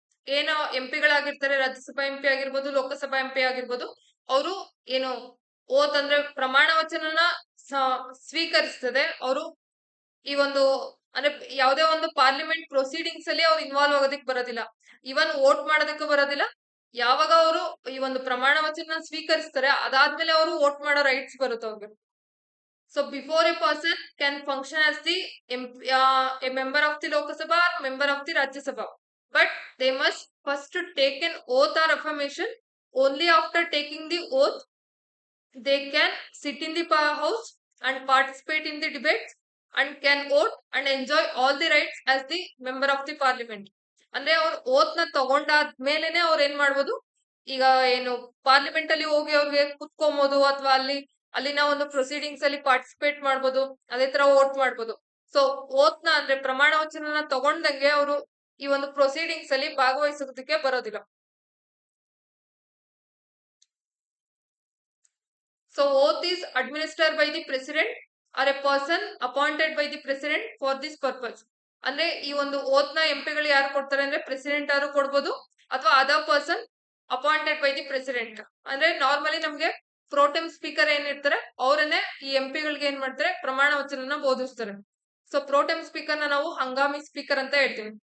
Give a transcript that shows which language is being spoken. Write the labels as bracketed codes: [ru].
[kn] ಏನು ಎಂಪಿಗಳಾಗಿರ್ತಾರೆ, ರಾಜ್ಯಸಭಾ ಎಂಪಿ ಆಗಿರ್ಬೋದು, ಲೋಕಸಭಾ ಎಂಪಿ ಆಗಿರ್ಬೋದು, ಅವರು ಏನು ಓತ್ ಅಂದ್ರೆ ಪ್ರಮಾಣ ವಚನನ ಸ್ವೀಕರಿಸ್ತದೆ. ಅವರು ಈ ಒಂದು ಅಂದ್ರೆ ಯಾವುದೇ ಒಂದು ಪಾರ್ಲಿಮೆಂಟ್ ಪ್ರೊಸೀಡಿಂಗ್ಸ್ ಅಲ್ಲಿ ಅವ್ರು ಇನ್ವಾಲ್ವ್ ಆಗೋದಕ್ಕೆ ಬರೋದಿಲ್ಲ, ಇವನ್ ವೋಟ್ ಮಾಡೋದಕ್ಕೂ ಬರೋದಿಲ್ಲ. ಯಾವಾಗ ಅವರು ಈ ಒಂದು ಪ್ರಮಾಣ ವಚನ ಸ್ವೀಕರಿಸ್ತಾರೆ ಅದಾದ್ಮೇಲೆ ಅವರು ವೋಟ್ ಮಾಡೋ ರೈಟ್ಸ್ ಬರುತ್ತೆ ಅವ್ರಿಗೆ. [en] So before a person can function as the a member of the Lok Sabha or member of the Rajya Sabha, but they must first to take an oath or affirmation. Only after taking the oath, they can sit in the house and participate in the debates and can vote and enjoy all the rights as the member of the parliament. [kn] ಅಂದ್ರೆ ಅವ್ರು ಓತ್ ನ ತಗೊಂಡಾದ್ಮೇಲೆನೆ ಅವ್ರು ಏನ್ ಮಾಡ್ಬೋದು, ಈಗ ಏನು parliament ಅಲ್ಲಿ ಹೋಗಿ ಅವ್ರಿಗೆ ಕುತ್ಕೊಬಹುದು ಅಥವಾ ಅಲ್ಲಿನ ಒಂದು ಪ್ರೊಸೀಡಿಂಗ್ಸ್ ಅಲ್ಲಿ ಪಾರ್ಟಿಸಿಪೇಟ್ ಮಾಡ್ಬೋದು, ಅದೇ ತರ ವೋಟ್ ಮಾಡ್ಬೋದು. ಸೊ ಓತ್ ನ ಅಂದ್ರೆ ಪ್ರಮಾಣ ವಚನನ ತಗೊಂಡಂಗೆ ಅವರು ಈ ಒಂದು ಪ್ರೊಸೀಡಿಂಗ್ಸ್ ಅಲ್ಲಿ ಭಾಗವಹಿಸೋದಕ್ಕೆ ಬರೋದಿಲ್ಲ. [en] So oath is administered by the president or a person appointed by the president for this purpose. [kn] ಅಂದ್ರೆ ಈ ಒಂದು ಓತ್ ನ ಎಂಪಿಗಳು ಯಾರು ಕೊಡ್ತಾರೆ ಅಂದ್ರೆ ಪ್ರೆಸಿಡೆಂಟ್ ಅವರು ಕೊಡ್ಬೋದು ಅಥವಾ [en] Other person appointed by the president. [kn] ಅಂದ್ರೆ ನಾರ್ಮಲಿ ನಮ್ಗೆ ಪ್ರೋಟೆಮ್ ಸ್ಪೀಕರ್ ಏನಿರ್ತಾರೆ ಅವರನ್ನೇ ಈ ಎಂಪಿಗಳಿಗೆ ಏನ್ ಮಾಡ್ತಾರೆ, ಪ್ರಮಾಣ ವಚನನ ಬೋಧಿಸ್ತಾರೆ. ಸೊ ಪ್ರೋಟೆಮ್ ಸ್ಪೀಕರ್ ನ ನಾವು ಹಂಗಾಮಿ ಸ್ಪೀಕರ್ ಅಂತ ಹೇಳ್ತೀವಿ.